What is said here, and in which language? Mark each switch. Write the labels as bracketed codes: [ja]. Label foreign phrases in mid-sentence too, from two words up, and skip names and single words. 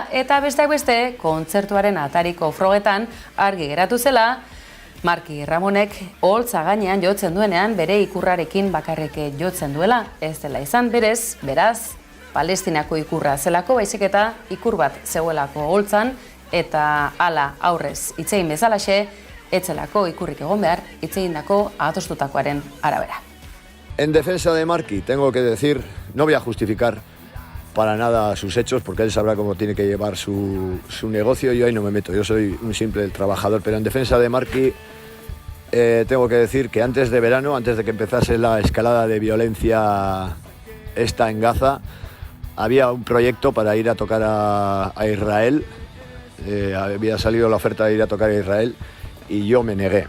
[eu] Eta besteak beste, kontzertuaren atariko frogetan argi geratu zela, Marki Ramonek oholtza gainean jotzen duenean bere ikurrarekin bakarrik jotzen duela. Ez dela izan beraz, Palestinako ikurra zelako, baizik eta ikur bat zegoelako oholtzan, eta hala aurrez hitzein bezalaxe, etzelako ikurrik egon behar, hitzeindako adostutakoaren arabera. [es] En defensa de Marki, tengo que decir, no voy a justificar para nada sus hechos, porque él sabrá cómo tiene que llevar su negocio, yo ahí no me meto, yo soy un simple trabajador, pero en defensa de Marki tengo que decir que antes de verano, antes de que empezase la escalada de violencia esta en Gaza, había un proyecto para ir a tocar a Israel, había salido la oferta de ir a tocar a Israel y yo me negué.